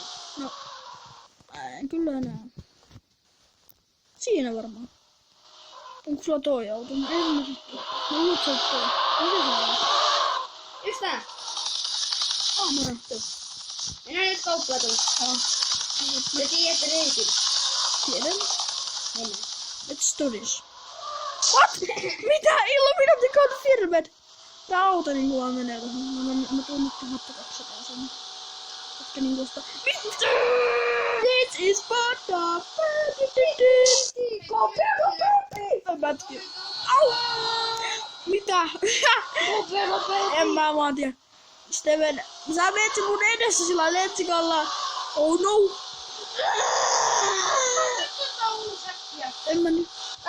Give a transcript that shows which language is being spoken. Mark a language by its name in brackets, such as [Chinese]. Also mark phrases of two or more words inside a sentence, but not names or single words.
[Finnish] No. En kyllä enää. Siinä varmaan. Onko sulla toi auto? No en mä sitten. No nyt sä oot toi. Mitä sä oot? Yks tää? Moro. Mennään nyt kauppaa tuolla. Sä tiedät reitin. Tiedän. Mennään. [English] Let's do this. What? [Finnish] Mitä? [English] Illuminati confirmed! [Finnish] Tää auto niinku vaan menee tohon. Mä tuun nyt tähän 200 sen. Ehkä niinku sitä... [English] This is Sparta! Kopi! [Finnish] Mätki. Au! Mitä? En mä vaan tiedä. Steven, sä meet mun edessä sillä lentsikalla. [English] Oh no! [Finnish] En mä nyt.